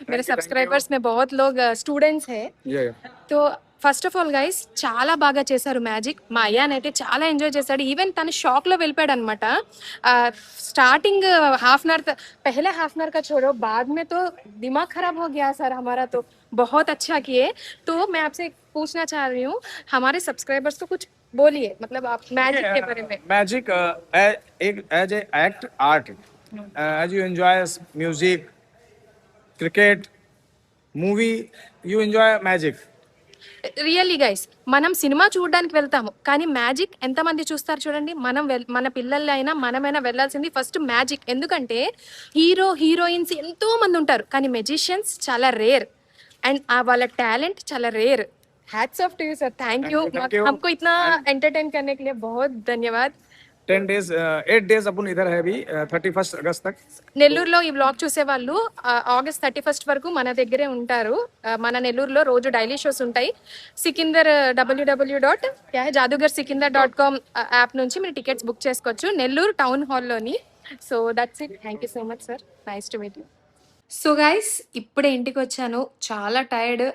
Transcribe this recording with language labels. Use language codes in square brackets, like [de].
[hi] मेरे सब्सक्राइबर्स में बहुत लोग स्टूडेंट्स हैं. ये [te] तो ఫస్ట్ ఆఫ్ ఆల్ గైస్ చాలా బాగా చేశారు మ్యాజిక్. మా అయ్యాన్ అయితే చాలా ఎంజాయ్ చేశాడు. ఈవెన్ తను షాక్ లో వెళ్ళిపోయాడు అనమాట. [hi] स्टार्टिंग हाफ एन आवर पहले हाफ एन आवर का छोड़ो, बाद में तो दिमाग खराब हो गया सर हमारा. तो बहुत अच्छा किए. तो मैं आपसे पूछना चाह रही हूँ, हमारे सब्सक्राइबर्स को कुछ बोलिए, मतलब आप मैजिक के बारे में. [en] Magic as a act art as you enjoy music, cricket, movie, you enjoy magic. [te] Really guys, మనం సినిమా చూడడానికి వెళ్తాము కానీ మ్యాజిక్ ఎంతమంది చూస్తారు చూడండి. మన పిల్లలైనా మనమైనా వెళ్ళాల్సింది ఫస్ట్ మ్యాజిక్. ఎందుకంటే హీరోయిన్స్ ఎంతో మంది ఉంటారు కానీ మెజిషియన్స్ చాలా రేర్. అండ్ వాళ్ళ టాలెంట్ చాలా rare. [en] Hats off to you sir, thank you. [hi] हमको इतना एंटरटेन करने के लिए बहुत धन्यवाद. 8 डेज अपन इधर है अभी 31 अगस्त तक. [te] నెల్లూరులో ఈ వ్లాగ్ చూసే వాళ్ళు ఆగస్ట్ 31 వరకు మన దగ్గరే ఉంటారు. మన నెల్లూరులో రోజు డైలీ షోస్ ఉంటాయి. సికిందర్ www.jadugarsikindar.com యాప్ నుంచి మీరు టికెట్స్ బుక్ చేసుకోవచ్చు Nellore town హాల్లోని. [en] So that's it. Thank you so much sir, nice to meet you. [te] So guys, ఇప్పుడే ఇంటికి వచ్చాను. చాలా టైర్డ్.